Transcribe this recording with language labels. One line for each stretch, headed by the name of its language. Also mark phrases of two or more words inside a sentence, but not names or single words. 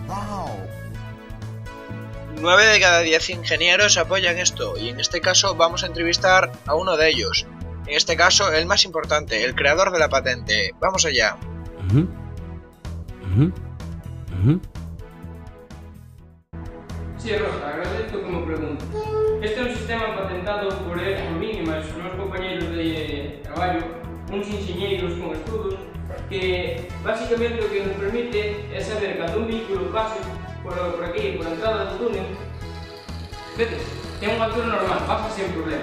Spanish: 9 de cada 10 ingenieros apoyan esto, y en este caso vamos a entrevistar a uno de ellos. En este caso, el más importante, el creador de la patente. ¡Vamos allá! Sí, Rosa, agradezco como pregunta.
Galician: Este é un sistema patentado por min e máis os meus compañeiros de traballo, uns enxeñeiros con estudos, que basicamente o que nos permite é saber cando un vehículo pase por aquí, por a entrada do túnel, vedes, ten unha altura normal, pasa sen problema.